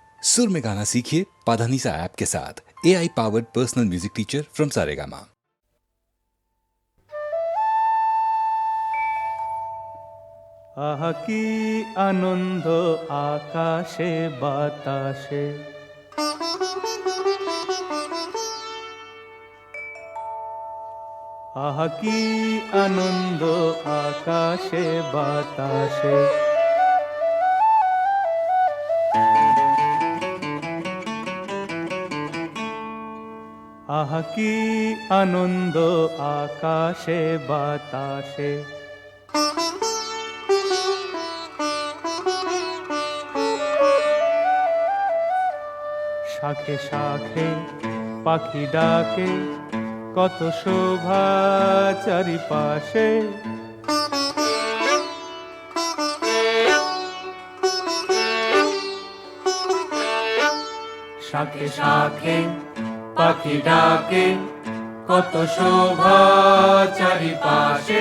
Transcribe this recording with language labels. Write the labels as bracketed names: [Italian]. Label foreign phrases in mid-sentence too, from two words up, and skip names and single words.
[Hindi] सुर में गाना सीखिए पाधानीसा ऐप के साथ। [English] AI powered personal music teacher from [Hindi] सारेगामा। [Bangla] আহা কি আনন্দ আকাশে বাতাসে, আহা কি আনন্দ আকাশে বাতাসে। আহা কি আনন্দ আকাশে বাতাসে। শাখে শাখে পাখি ডাকে, কত শোভা চারিপাশে। শাখে শাখে পাখি ডাকে, কত শোভা চারিপাশে।